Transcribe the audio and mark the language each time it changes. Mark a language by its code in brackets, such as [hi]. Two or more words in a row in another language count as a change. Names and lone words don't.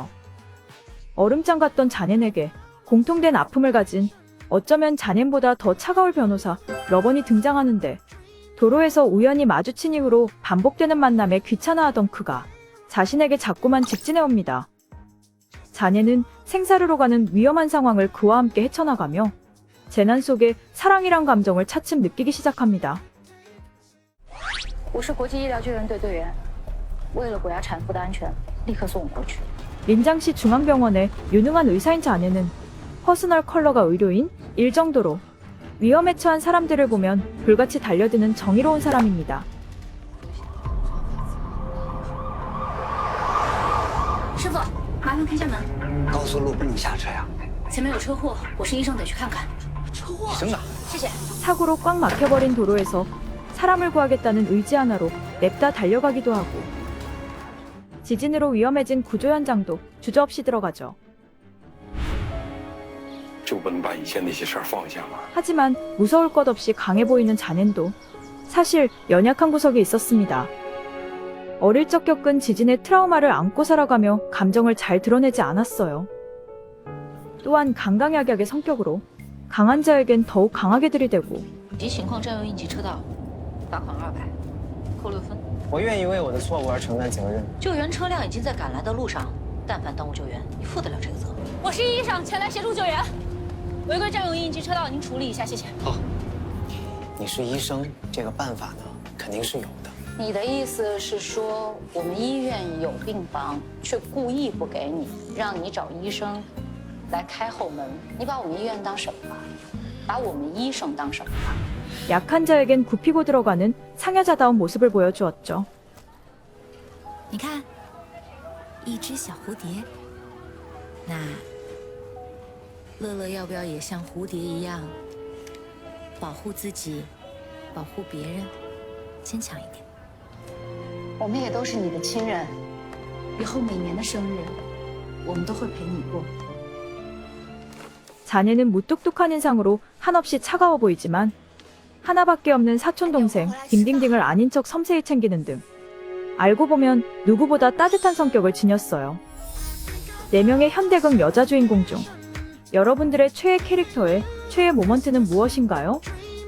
[ko] 얼음장 같던 자넨에게 공통된 아픔을 가진 어쩌면 자넨보다 더 차가울 변호사 러번이 등장하는데 도로에서 우연히 마주친 이후로 반복되는 만남에 귀찮아하던 그가 자신에게 자꾸만 직진해옵니다. 자네는 생사를 오가는 위험한 상황을 그와 함께 헤쳐나가며 재난 속에 사랑이란 감정을 차츰 느끼기 시작합니다. [zh] 我是国际医疗救援队队员，为了国家产妇的安全，立刻送我过去。 [ko] 민장시 중앙병원의 유능한 의사인 자네는 퍼스널 컬러가 의료인 일 정도로 위험에 처한 사람들을 보면 불같이 달려드는 정의로운 사람입니다. [zh] 师傅，麻烦开下门。高速路不能下车呀。前面有车祸，我是医生，得去看看。车祸？医生呢？谢谢。 [ko] 사고로 꽉 막혀버린 도로에서 사람을 구하겠다는 의지 하나로 냅다 달려가기도 하고 지진으로 위험해진 구조 현장도 주저없이 들어가죠. [zh] 就不能把以前那些事儿放下吗？ [ko] 하지만 무서울 것 없이 강해 보이는 자넨도 사실 연약한 구석이 있었습니다. 어릴 적 겪은 지진의 트라우마를 안고 살아가며 감정을 잘 드러내지 않았어요. 또한 강강약약의 성격으로 강한 자에겐 더욱 강하게 들이대고 [zh] 急情况占用应急车道，罚款200，扣6分。我愿意为我的错误而承担责任。救援车辆已经在赶来的路上，但凡耽误救援，你负得了这个责？我是医生，前来协助救援。违规占用应急车道，您处理一下，谢谢。好，你是医生，这个办法呢肯定是有的。你的意思是说，我们医院有病房，却故意不给你，让你找医生来开后门？你把我们医院当什么了？把我们医生当什么了？ [ko] 약한 자에겐 굽히고 들어가는 상여자다운 모습을 보여주었죠. [zh] 你看，一只小蝴蝶。那乐乐要不要也像蝴蝶一样，保护自己，保护别人，坚强一点？我们也都是你的亲人，以后每年的生日，我们都会陪你过。 [ko] 자네는 무뚝뚝한 인상으로 한없이 차가워 보이지만 하나밖에 없는 사촌동생 딩딩딩을 아닌 척 섬세히 챙기는 등 알고 보면 누구보다 따뜻한 성격을 지녔어요. 4명의 현대극 여자 주인공 중 여러분들의 최애 캐릭터의 최애 모먼트는 무엇인가요?